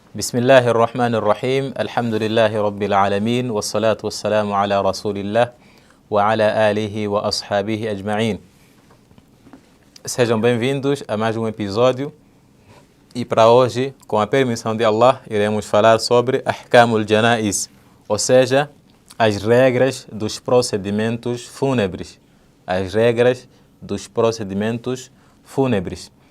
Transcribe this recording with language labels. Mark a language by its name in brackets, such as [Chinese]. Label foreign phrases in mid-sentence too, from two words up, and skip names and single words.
[Arabic] بسم الله الرحمن الرحيم الحمد لله رب العالمين والصلاة والسلام على رسول الله وعلى آله وأصحابه أجمعين. [Portuguese] Sejam bem-vindos a mais um episódio e para hoje, com a permissão de Allah, iremos falar sobre [Arabic] أحكام الجنائز, [Portuguese] ou seja, as regras dos procedimentos fúnebres. As regras dos procedimentos fúnebres.